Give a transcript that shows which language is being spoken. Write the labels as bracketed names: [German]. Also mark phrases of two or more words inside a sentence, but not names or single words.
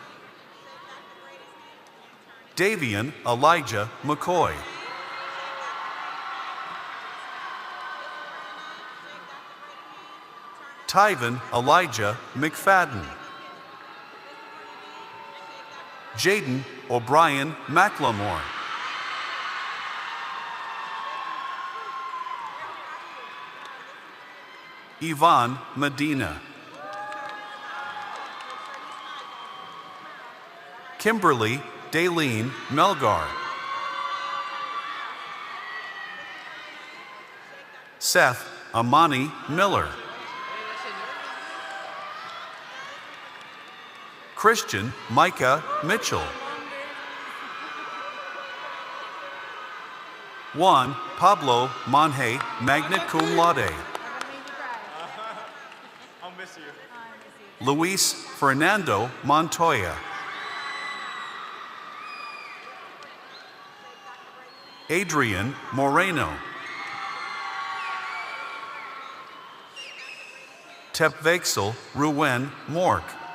[English] Davian Elijah McCoy. Tyven Elijah McFadden. Jaden O'Brien McLemore. Yvonne Medina. Kimberly Daleen Melgar. Seth Amani Miller. Christian Micah Mitchell. Juan Pablo Monje, [Latin] magna cum laude. [English] I'll miss you. Luis Fernando Montoya. Adrian Moreno. Tepvexel Ruwen Mork.